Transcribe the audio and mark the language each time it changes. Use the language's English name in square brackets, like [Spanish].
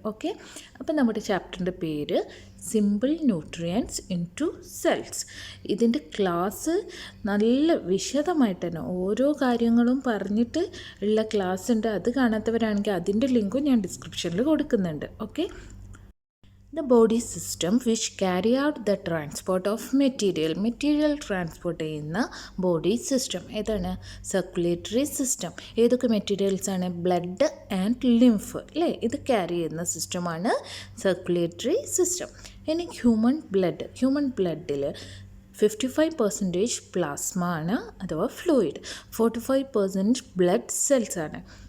[Malayalam] Okay, അപ്പോൾ നമ്മുടെ ചാപ്റ്ററിൻ്റെ പേര് simple nutrients in two cells. ഇതിൻ്റെ ക്ലാസ് നല്ല വിശദമായിട്ട് തന്നെ ഓരോ കാര്യങ്ങളും പറഞ്ഞിട്ട് ഉള്ള ക്ലാസ് ഉണ്ട്. അത് കാണാത്തവരാണെങ്കിൽ അതിൻ്റെ ലിങ്കും ഞാൻ ഡിസ്ക്രിപ്ഷനിൽ കൊടുക്കുന്നുണ്ട്. Okay, [English] the body system which carry out the transport of material [Malayalam] transport ചെയ്യുന്ന ബോഡി സിസ്റ്റം ഏതാണ്? Circulatory system. ഏതൊക്കെ മെറ്റീരിയൽസ് ആണ്? ബ്ലഡ് ആൻഡ് ലിംഫ് അല്ലേ, ഇത് ക്യാരി ചെയ്യുന്ന സിസ്റ്റമാണ് സർക്കുലേറ്ററി സിസ്റ്റം. ഇനി ഹ്യൂമൻ ബ്ലഡിൽ 55% പ്ലാസ്മ ആണ് അഥവാ ഫ്ലൂയിഡ്, 45% ബ്ലഡ് സെൽസ് ആണ്.